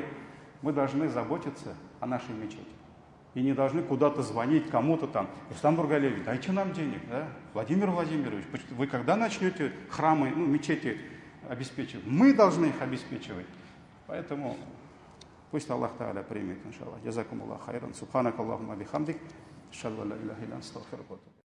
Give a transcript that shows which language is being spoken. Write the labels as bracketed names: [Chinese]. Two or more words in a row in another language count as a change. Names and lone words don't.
[Russian] Мы должны заботиться о нашей мечети. И не должны куда-то звонить кому-то там. Рустам Нургалиевич, дайте нам денег. Да? Владимир Владимирович, вы когда начнете храмы, мечети обеспечивать? Мы должны их обеспечивать. Поэтому пусть Аллах Та'аля примет, иншаллах. [Arabic] جزاكم الله خيرا. سبحانك اللهم بحمدك. شالا لا إله إلا أنت أستغفرك.